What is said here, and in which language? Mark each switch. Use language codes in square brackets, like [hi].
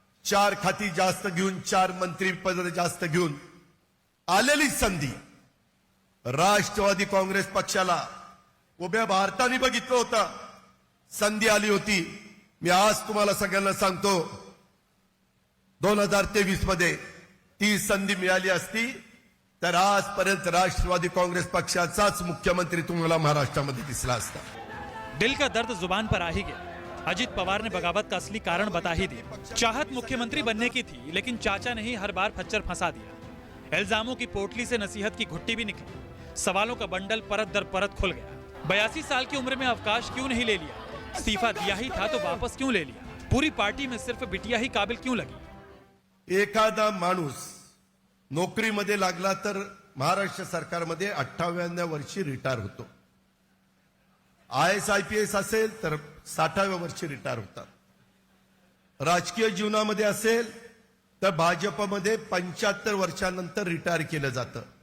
[mr] 4 खाती जास्त घेऊन, 4 मंत्री पद जास्त घेऊन आलेली संधी राष्ट्रवादी काँग्रेस पक्षाला उभ्या भारताने बघितलं होतं, संधी आली होती। मी आज तुम्हाला सगळ्यांना सांगतो 2023 मध्ये ती संधी मिळाली असती तर आजपर्यंत राष्ट्रवादी काँग्रेस पक्षाचाच मुख्यमंत्री तुम्हाला महाराष्ट्रामध्ये दिसला असता। [hi] दिल का दर्द जुबान पर आ ही गया। अजित पवार ने बगावत का असली कारण बता ही दिया। चाहत मुख्यमंत्री बनने की थी, लेकिन चाचा ने ही हर बार खच्चर फंसा दिया। इल्जामों की पोटली से नसीहत की घुट्टी भी निकली, सवालों का बंडल परत दर परत खुल गया। 82 साल की उम्र में अवकाश क्यों नहीं ले लिया? इस्तीफा दिया ही था तो वापस क्यों ले लिया? पूरी पार्टी में सिर्फ बिटिया ही काबिल क्यों लगी? [mr] एखादा माणूस नोकरीमध्ये लागला तर महाराष्ट्र सरकारमध्ये 58व्या वर्षी रिटायर होतो। IAS IPS असेल तर 60व्या वर्षी रिटायर होतात। राजकीय जीवनामध्ये असेल तर भाजपमध्ये 75 वर्षांनंतर रिटायर केलं जातं।